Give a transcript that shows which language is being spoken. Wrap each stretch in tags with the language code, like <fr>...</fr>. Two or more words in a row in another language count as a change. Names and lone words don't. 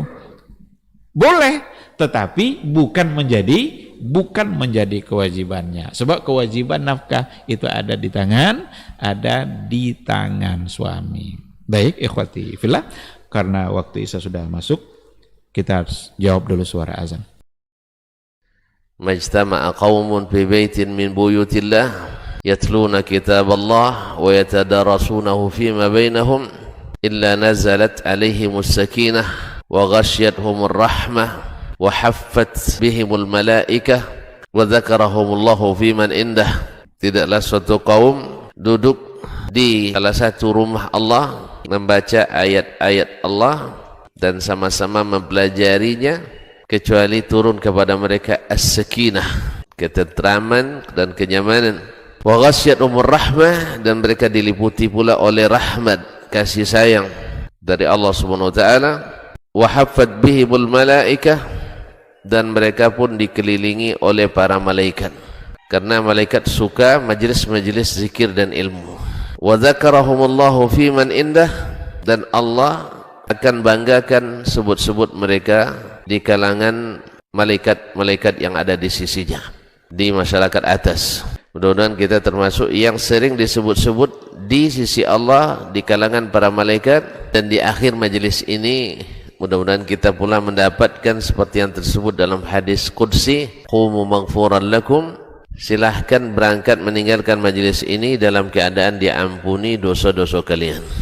<id>Boleh, tetapi bukan menjadi kewajibannya. Sebab kewajiban nafkah itu ada di tangan suami. Baik,</id> <ar>إخوتي في الله,</ar> <id>karena waktu Isya sudah masuk, kita harus jawab dulu suara azan.</id> <ar>ما اجتمع قوم في بيت من بيوت الله يتلون كتاب الله ويتدارسونه فيما بينهم إلا نزلت عليهم السكينة وغشيتهم الرحمة وحفت بهم الملائكة وذكرهم الله فيمن عنده.</ar> <id>Tidaklah suatu kaum duduk di salah satu rumah Allah membaca ayat-ayat Allah dan sama-sama mempelajarinya, kecuali turun kepada mereka as-sakinah, ketentraman dan kenyamanan.</id> <ar>وغشيتهم الرحمة,</ar> <id>dan mereka diliputi pula oleh rahmat, kasih sayang dari</id> <ar>الله سبحانه وتعالى. وحفت بهم الملائكة,</ar> <id>dan mereka pun dikelilingi oleh para malaikat, karena malaikat suka majlis-majlis zikir dan ilmu.</id> <ar>وذكرهم الله فيمن عنده,</ar> <id>dan Allah akan banggakan sebut-sebut mereka di kalangan malaikat-malaikat yang ada di sisinya, di masyarakat atas. Mudah-mudahan kita termasuk yang sering disebut-sebut di sisi Allah di kalangan para malaikat, dan di akhir majelis ini mudah-mudahan kita pula mendapatkan seperti yang tersebut dalam hadis qudsi,</id> <ar>قوموا مغفورا لكم,</ar> <id>silahkan berangkat meninggalkan majelis ini dalam keadaan diampuni dosa-dosa kalian.</id>